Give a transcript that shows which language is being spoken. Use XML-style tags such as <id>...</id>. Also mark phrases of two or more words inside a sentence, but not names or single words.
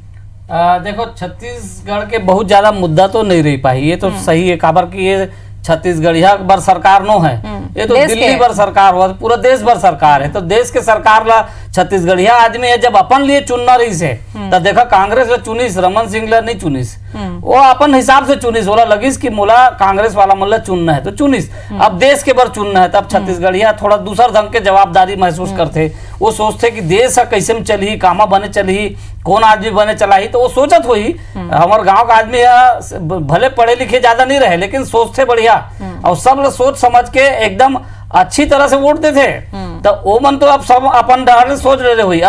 <hne>देखो, छत्तीसगढ़ के बहुत ज्यादा मुद्दा तो नहीं रह पाई, ये तो सही है, काबर की ये छत्तीसगढ़िया बर सरकार नो है, ये तो दिल्ली भर सरकार हुआ, पूरा देश भर सरकार है, तो देश के सरकार ला छत्तीसगढ़िया आदमी है, जब अपन लिए चुनना रही से तो देखा कांग्रेस ला चुनिस, रमन सिंह ला नहीं चुनिस, वो अपन हिसाब से चुनिस, बोला लगिस कि मोला कांग्रेस वाला मन ला चुनना है तो चुनिस, अब देश के बर चुनना है, तब छत्तीसगढ़िया थोड़ा दूसर ढंग के जवाबदारी महसूस करते, वो सोचते कि देश कैसे में चली, कामा बने चली, कौन आदमी बने चलाई, तो वो सोचत हुई हमारे गांव का आदमी भले पढ़े लिखे ज्यादा नहीं रहे, लेकिन सोचते बढ़िया और सब लोग सोच समझ के एकदम अच्छी तरह से वोट देते, तो वो मन तो अब सब अपन डर सोच रहे हुई।</hne>